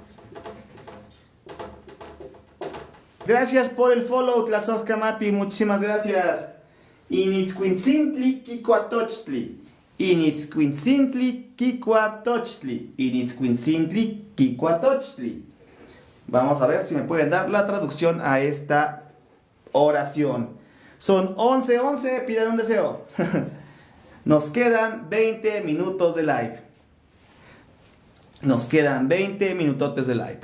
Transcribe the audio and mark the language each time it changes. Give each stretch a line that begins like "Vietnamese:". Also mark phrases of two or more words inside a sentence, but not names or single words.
Spanish: Gracias por el follow, Tlazojkamati, muchísimas gracias.
Nahuatl languages: Initzcuintzintli Kikua Tochtli. Initzcuintzintli Kikua Tochtli. Initzcuintzintli Kikua Tochtli.
Spanish: Vamos a ver si me pueden dar la traducción a esta oración. Son 11:11, pidan un deseo. Nos quedan 20 minutos de live. Nos quedan 20 minutotes de live.